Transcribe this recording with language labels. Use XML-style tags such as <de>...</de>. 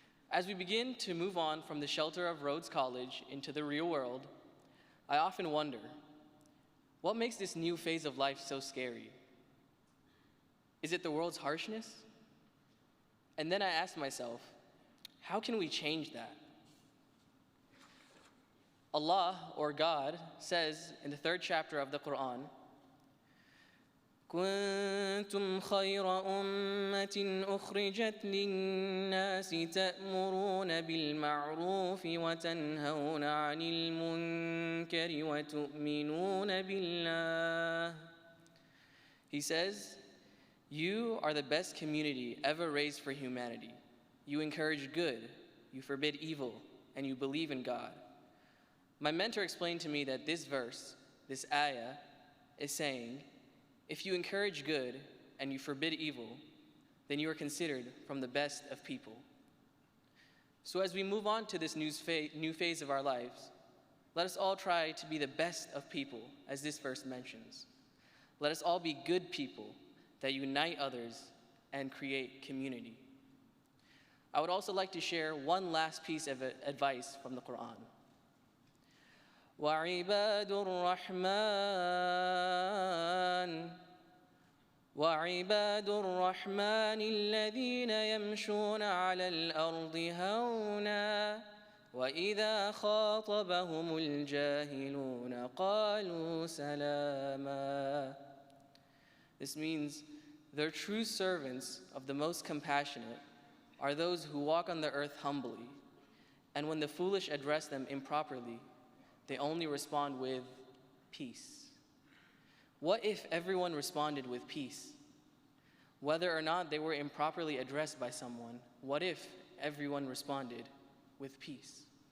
<en>As we begin to move on from the shelter of Rhodes College into the real world, I often wonder, what makes this new phase of life so scary? Is it the world's harshness? And then I ask myself, how can we change that? Allah, or God, says in the 3rd chapter of the Quran,</en> <ar>كنتم خير أمة أخرجت للناس تأمرون بالمعروف وتنهون عن المنكر وتؤمنون بالله.</ar> <en>He says, you are the best community ever raised for humanity. You encourage good, you forbid evil, and you believe in God. My mentor explained to me that this verse, this ayah, is saying, if you encourage good and you forbid evil, then you are considered from the best of people. So as we move on to this new phase of our lives, let us all try to be the best of people, as this verse mentions. Let us all be good people that unite others and create community. I would also like to share one last piece of advice from the Quran.</en> <ar>وعباد الرحمن الذين يمشون على الأرض هونا وإذا خاطبهم الجاهلون قالوا سلاما.</ar> <en>This means the true servants of the most compassionate are those who walk on the earth humbly, and when the foolish address them improperly, they only respond with peace. What if everyone responded with peace? Whether or not they were improperly addressed by someone, what if everyone responded with peace?</en>